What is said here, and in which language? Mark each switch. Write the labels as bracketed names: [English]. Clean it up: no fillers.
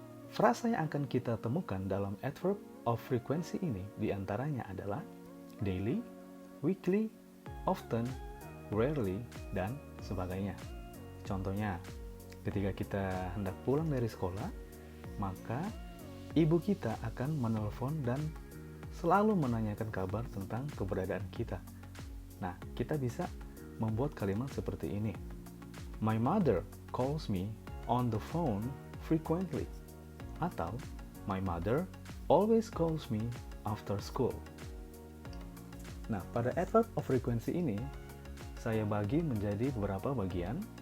[Indonesian] Frasa yang akan kita temukan dalam adverb of frequency ini diantaranya adalah daily, weekly, often, rarely, dan sebagainya. Contohnya, ketika kita hendak pulang dari sekolah, maka ibu kita akan menelpon dan selalu menanyakan kabar tentang keberadaan kita. Nah, kita bisa membuat kalimat seperti ini. [English] My mother calls me on the phone frequently. [Indonesian] Atau, [English] my mother always calls me after school. [Indonesian] Nah, pada adverb of frequency ini, saya bagi menjadi beberapa bagian.